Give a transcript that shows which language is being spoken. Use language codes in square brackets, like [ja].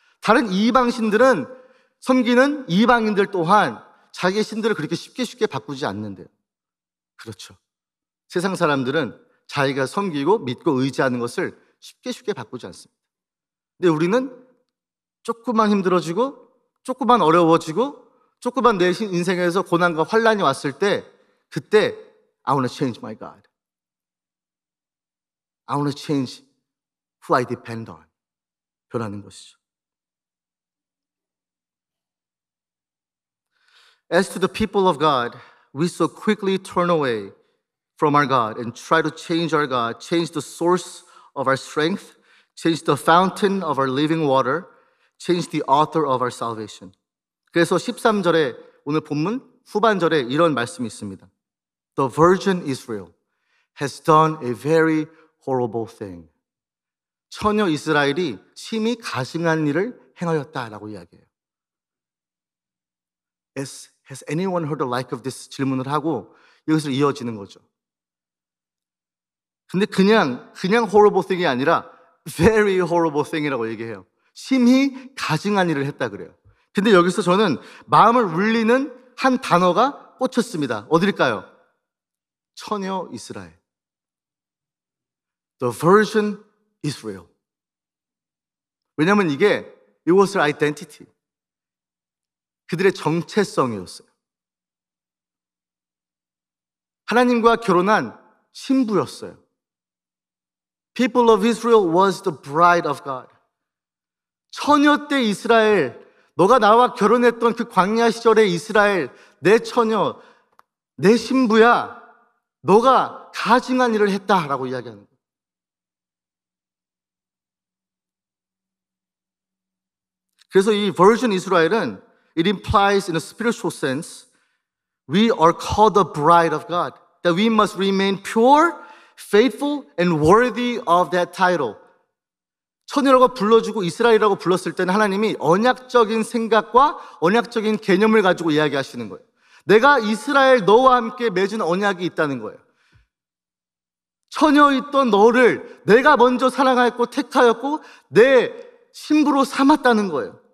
[ko] 다른 이방신들은, 섬기는 이방인들 또한 자기의 신들을 그렇게 쉽게 바꾸지 않는데요. 그렇죠. 세상 사람들은 자기가 섬기고 믿고 의지하는 것을 쉽게 바꾸지 않습니다. 근데 우리는 조금만 힘들어지고, 조금만 어려워지고, 조금만 내 인생에서 고난과 환란이 왔을 때, 그때 [en] I want to change my God. I want to change who I depend on. [ko] 변하는 것이죠. [en] As to the people of God, we so quickly turn away from our God and try to change our God, change the source of our strength, change the fountain of our living water, change the author of our salvation. [ko] 그래서 13절에 오늘 본문 후반절에 이런 말씀이 있습니다. [en] The virgin Israel has done a very horrible thing. [ko] 처녀 이스라엘이 심히 가증한 일을 행하였다라고 이야기해요. [en] Has anyone heard the like of this? [ko] 질문을 하고 여기서 이어지는 거죠. 근데 그냥 [en] horrible thing [ko] 이 아니라 [en] very horrible thing [ko] 이라고 얘기해요. 심히 가증한 일을 했다 그래요. 근데 여기서 저는 마음을 울리는 한 단어가 꽂혔습니다. 어딜까요? 처녀 이스라엘. [en] The virgin Israel. [ko] 왜냐하면 이게 [en] it was their identity. [ko] 그들의 정체성이었어요. 하나님과 결혼한 신부였어요. [en] People of Israel was the bride of God. [ko] 처녀 때 이스라엘, 너가 나와 결혼했던 그 광야 시절의 이스라엘, 내 처녀, 내 신부야, 너가 가증한 일을 했다라고 이야기하는 거예요. 그래서 이 [en] virgin 이스라엘은 it implies in a spiritual sense we are called the bride of God, that we must remain pure, faithful, and worthy of that title. [ko] 처녀라고 불러주고 이스라엘이라고 불렀을 때는 하나님이 언약적인 생각과 언약적인 개념을 가지고 이야기하시는 거예요. 내가 이스라엘 너와 함께 맺은 언약이 있다는 거예요. 처녀였던 너를 내가 먼저 사랑하였고 택하였고 내 신부로 삼았다는 거예요.